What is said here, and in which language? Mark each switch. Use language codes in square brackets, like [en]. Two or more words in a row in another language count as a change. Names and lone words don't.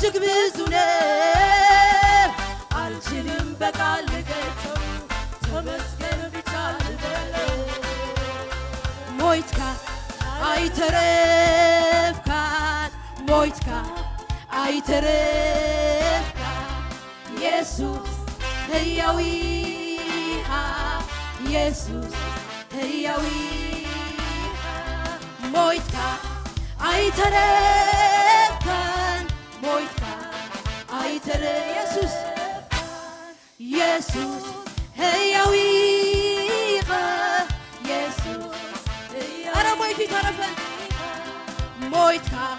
[am] ብዙ ነው አልችልም በቃል ልገልጸው ተመስገን ብቻ ልበለው ሞይትካ [ti] አይተረፍካን ሞይትካ አይተረፍካ ኢየሱስ ሕያው ኢየሱስ ሕያው ሞይትካ አይተረፍካን ሞይትካ አይተረፍ ኢየሱስ ሕያው ኢየሱስ ኧረ ሞይቱ ይተረፈን ሞይትካ